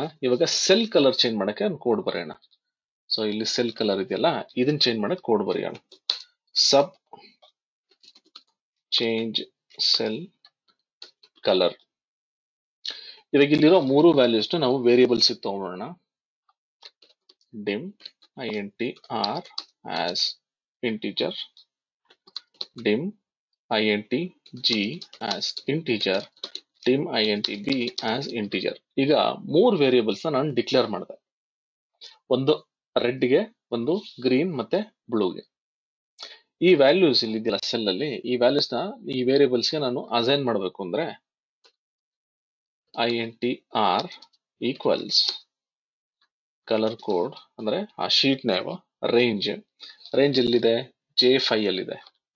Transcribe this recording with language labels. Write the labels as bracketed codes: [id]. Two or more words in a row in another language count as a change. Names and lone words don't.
[kn] ಇವಾಗ [en] cell color change [kn] ಮಾಡಕ್ಕೆ ಒಂದು ಕೋಡ್ ಬರೆಯೋಣ. ಸೊ ಇಲ್ಲಿ [en] cell color [kn] ಇದೆಯಲ್ಲ, ಇದನ್ನ ಚೇಂಜ್ ಮಾಡಕ್ಕೆ ಕೋಡ್ ಬರೆಯೋಣ. [en] Sub change cell color. [kn] ಇವಾಗ ಇಲ್ಲಿರೋ 3 ವ್ಯಾಲ್ಯೂಸ್ ನಾವು ವೇರಿಯೇಬಲ್ಸ್ ತಗೊಳ್ಳೋಣ. [en] dim int r as integer, dim int g as integer, dim int b as integer. [kn] ಈಗ 3 ವೇರಿಯೇಬಲ್ಸ್ ನಾನು ಡಿಕ್ಲೇರ್ ಮಾಡಿದೆ. ಒಂದು ರೆಡ್ಗೆ, ಒಂದು ಗ್ರೀನ್ ಮತ್ತೆ ಬ್ಲೂಗೆ. ಈ ವ್ಯಾಲ್ಯೂಸ್ ಇಲ್ಲಿ ಇದೆಯಲ್ಲ ಸೆಲ್ ಅಲ್ಲಿ, ಈ ವ್ಯಾಲ್ಯೂಸ್ ನ ಈ ವೇರಿಯೇಬಲ್ಸ್ ಗೆ ನಾನು ಅಸೈನ್ ಮಾಡಬೇಕು ಅಂದ್ರೆ [en] int r equals color code [kn] ಅಂದ್ರೆ ಆ [en] sheet name, [kn] ರೇಂಜ್ ಎಲ್ಲಿದೆ, J5 ಅಲ್ಲಿದೆ.